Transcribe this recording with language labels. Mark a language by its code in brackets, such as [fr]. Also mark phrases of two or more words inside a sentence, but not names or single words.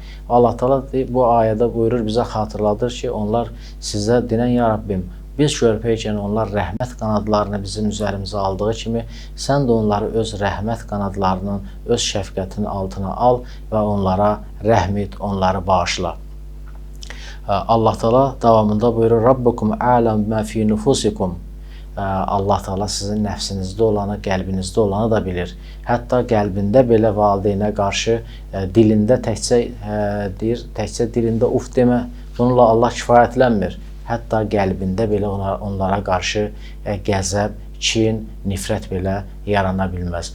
[az] Allah Teala bu ayədə buyurur, bizə xatırladır ki, onlar sizə denən, ya Rabbim, Biz körpəykən onlar rəhmət qanadlarını bizim üzərimizə aldığı kimi, sən də onları öz rəhmət qanadlarının, öz şəfqətinin altına al və onlara rəhm et, onları bağışla. Allah Teala davamında buyurur: [ar] ربكم أعلم بما في نفوسكم. [az] Allah Teala sizin nəfsinizdə olanı, qəlbinizdə olanı da bilir. Hətta qəlbində belə valideynə qarşı dilində təkcə dilində uf demə. Bununla Allah kifayətlənmir. Hətta qəlbində belə onlara qarşı qəzəb, kin, nifrət belə yarana bilməz.